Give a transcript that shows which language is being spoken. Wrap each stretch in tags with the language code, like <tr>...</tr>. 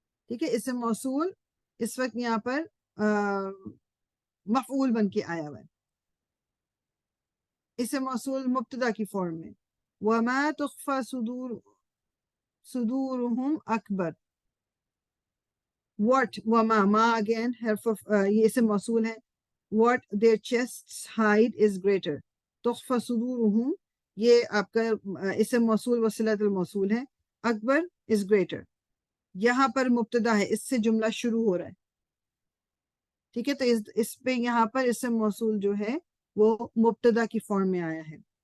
<ur>ٹھیک ہے، اسم موصول اس وقت یہاں پر مفعول بن کے آیا ہوا ہے. اسم موصول مبتدا کی فارم میں.</ur> <ar>وما تخفى صدورهم اکبر.</ar> <ur>what، وما، ما again حرف یہ اسم موصول ہے.</ur> <en>what their chests hide is greater.</en> <ur>تخفى صدورهم یہ آپ کا اسم موصول وصلۃ الموصول ہے. اکبر</ur> <en>is greater،</en> <ur>یہاں پر مبتدا ہے، اس سے جملہ شروع ہو رہا ہے. ٹھیک ہے، تو اس پہ یہاں پر اسم موصول جو ہے وہ مبتدا کی فارم میں آیا ہے.</ur>